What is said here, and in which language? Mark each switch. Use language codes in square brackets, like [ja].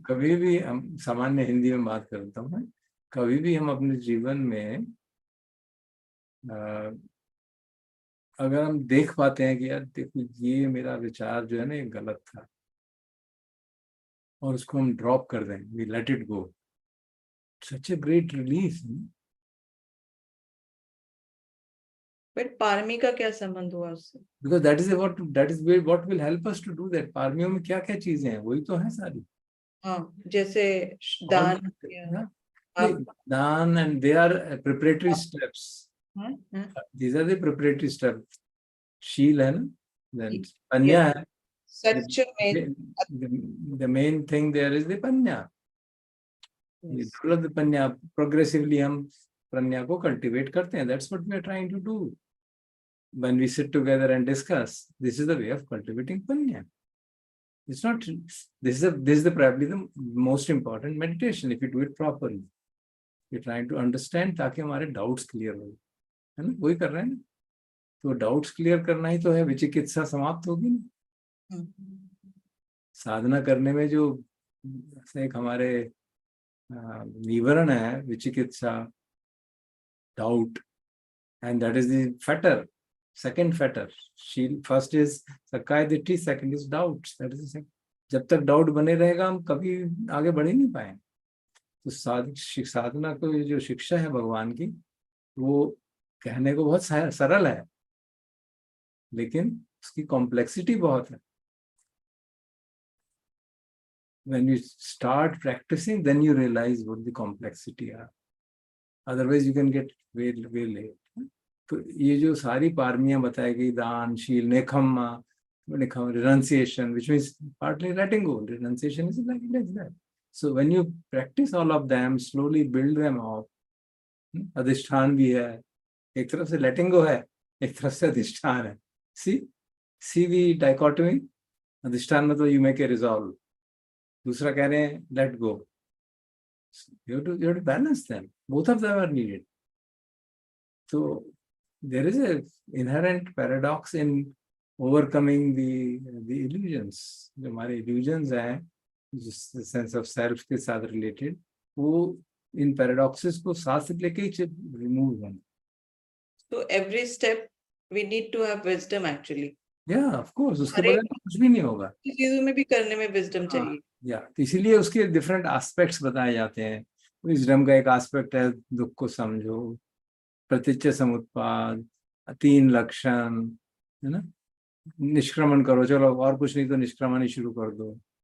[hi] कभी भी हम सामान्य हिंदी में बात करता हूँ, कभी भी हम अपने जीवन में अगर हम देख पाते हैं कि यार देखो ये मेरा विचार जो है ना ये गलत था, और उसको हम ड्रॉप कर दें, [en] we let it go, such a great relief. [hi] But पारमी का क्या संबंध हुआ उससे? [en] Because that is what will help us to do that. [hi] पारमियों में क्या क्या चीजें हैं, वही तो है सारी. हाँ, जैसे दान, [en] दान, and they are preparatory steps. These are the preparatory steps. [hi] शील है ना, [en] then पन्या है, such a main, the main thing there is the panya. yes. The panya, progressively [hi] हम pranya को cultivate करते हैं. [en] That's what we are trying to do. When we sit together and discuss, this is the way of cultivating panya. It's not. This is probably the most important meditation if you do it properly. We're trying to understand [hi] ताकि हमारे doubts clear हो, है ना? वही कर रहे हैं ना? तो doubts clear करना ही तो है. विचिकित्सा समाप्त होगी ना. साधना करने में जो एक हमारे निवरण है, विचिकित्सा, doubt, [en] and that is the fetter, second fetter. First is sakkaya ditthi, second is doubts. That is the second. [hi] जब तक डाउट बने रहेगा हम कभी आगे बढ़ ही नहीं पाएंगे. तो साधना को जो शिक्षा है भगवान की, वो कहने को बहुत सरल है, लेकिन उसकी कॉम्प्लेक्सिटी बहुत है. [en] When you start practicing, then you realize what the complexity are. Otherwise, you can get way late. [hi] तो ये जो सारी पारमियां बताई गई, दान, शील, नेखम्मा, renunciation, [en] which means partly letting go. Renunciation is like that. So when you practice all of them, slowly build them up. [hi] अधिष्ठान भी है, एक तरफ से letting go है, एक तरफ से अधिष्ठान है. [en] See the dichotomy. [hi] अधिष्ठान में तो [en] you make a resolve. [hi] दूसरा कह रहे हैं let go. [en] You have to balance them. Both of them are needed. So there is a inherent paradox in overcoming the illusions. [hi] जो हमारे illusions हैं, जिस sense of self के साथ related, वो इन paradoxes को साथ से लेके ही remove होंगे. [en] So every step we need to have wisdom actually. Yeah, of course. [hi] उसके बगैर कुछ भी नहीं होगा. चीजों में भी करने में wisdom चाहिए. Yeah, इसीलिए उसके different aspects बताए जाते हैं. Wisdom का एक aspect है दुख को समझो, प्रतीच्य समुत्पाद, 3 लक्षण, है ना? निष्क्रमण करो, चलो और कुछ नहीं तो निष्क्रमण ही शुरू कर दो.